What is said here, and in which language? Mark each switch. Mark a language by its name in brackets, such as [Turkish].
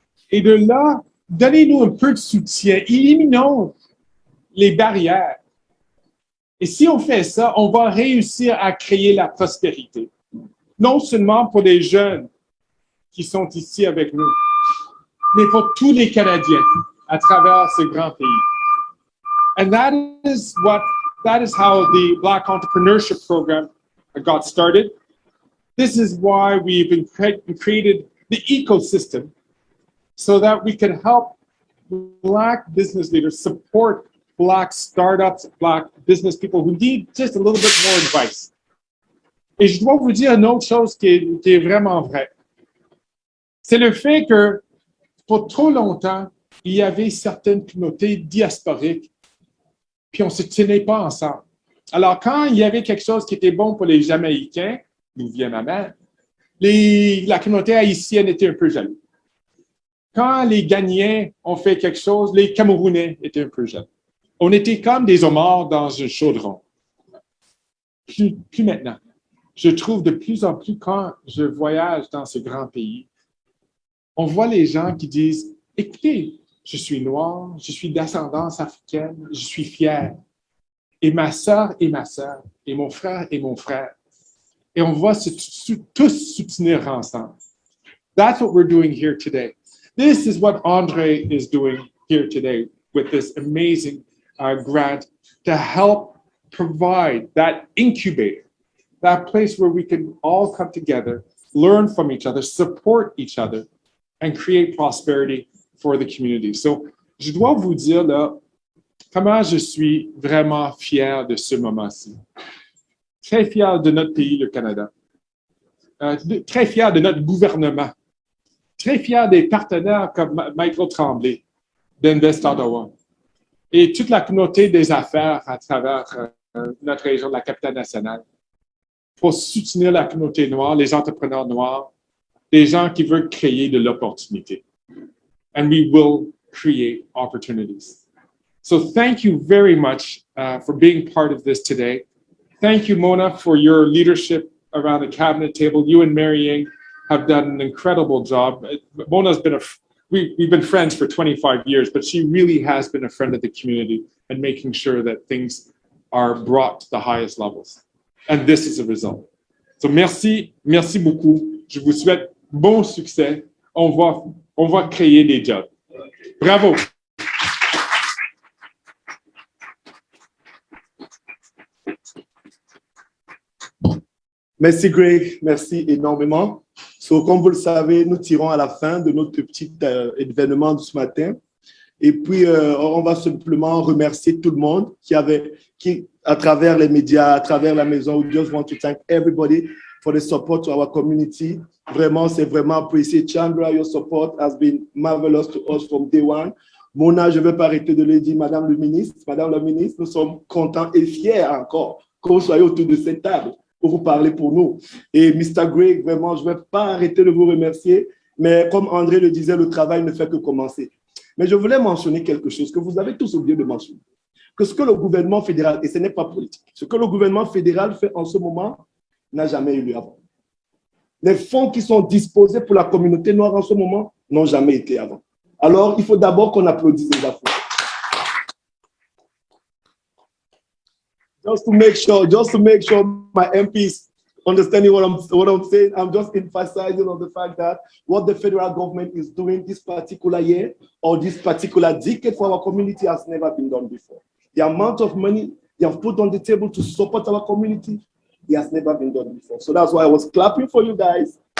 [French] Et de là, donnez-nous un peu de soutien. Éliminons les barrières. Et si on fait ça, on va réussir à créer la prospérité. Non seulement pour les jeunes qui sont ici avec nous, mais pour tous les Canadiens à travers ce grand pays. [English] And that is how the Black Entrepreneurship Program got started. This is why we've created the ecosystem so that we can help Black business leaders support Black startups, Black business people who need just a little bit more advice. [French] Et je dois vous dire une autre chose qui est vraiment vraie. C'est le fait que pour trop longtemps, il y avait certaines communautés diasporiques, puis on ne se tenait pas ensemble. Alors, quand il y avait quelque chose qui était bon pour les Jamaïcains, d'où vient ma mère, la communauté haïtienne était un peu jaloux. Quand les Ghanéens ont fait quelque chose, les Camerounais étaient un peu jaloux. On était comme des homards dans un chaudron. Plus maintenant. Je trouve de plus en plus, quand je voyage dans ce grand pays, on voit les gens qui disent, écoutez, je suis noir, je suis d'ascendance africaine, je suis fier. et ma sœur et ma sœur, et mon frère et mon frère. Et on va tous soutenir ensemble. [English] That's what we're doing here today. This is what Andre is doing here today with this amazing grant to help provide that incubator, that place where we can all come together, learn from each other, support each other, and create prosperity for the community. [French] So, je dois vous dire là, comment je suis vraiment fier de ce moment-ci. Très fier de notre pays, le Canada. Très fier de notre gouvernement. Très fier des partenaires comme Michael Tremblay d'Invest Ottawa et toute la communauté des affaires à travers notre région de la capitale nationale pour soutenir la communauté noire, les entrepreneurs noirs, des gens qui veulent créer de l'opportunité. [English] And we will create opportunities. So thank you very much for being part of this today. Thank you, Mona, for your leadership around the cabinet table. You and Mary Ying have done an incredible job. Mona's been we've been friends for 25 years, but she really has been a friend of the community and making sure that things are brought to the highest levels. And this is a result. So [French] merci beaucoup. Je vous souhaite bon succès. On va créer des jobs. Bravo. Merci Greg, merci énormément. So, comme vous le savez, nous tirons à la fin de notre petit événement de ce matin. Et puis, on va simplement remercier tout le monde qui, à travers les médias, à travers la maison, [English] we just want to thank everybody for the support to our community. [French] Vraiment, c'est vraiment apprécié. [English] Chandra, your support has been marvelous to us from day one. [French] Mona, je ne vais pas arrêter de le dire, Madame la ministre, nous sommes contents et fiers encore que vous soyez autour de cette table pour vous parler pour nous. Et Mr. Greg, vraiment, je ne vais pas arrêter de vous remercier, mais comme André le disait, le travail ne fait que commencer. Mais je voulais mentionner quelque chose que vous avez tous oublié de mentionner, que ce que le gouvernement fédéral, et ce n'est pas politique, ce que le gouvernement fédéral fait en ce moment n'a jamais eu lieu avant. Les fonds qui sont disposés pour la communauté noire en ce moment n'ont jamais été avant. Alors, il faut d'abord qu'on applaudisse les affaires. [English] Just to make sure my MPs understanding what I'm saying, I'm just emphasizing on the fact that what the federal government is doing this particular year or this particular decade for our community has never been done before. The amount of money they have put on the table to support our community, it has never been done before. So that's why I was clapping for you guys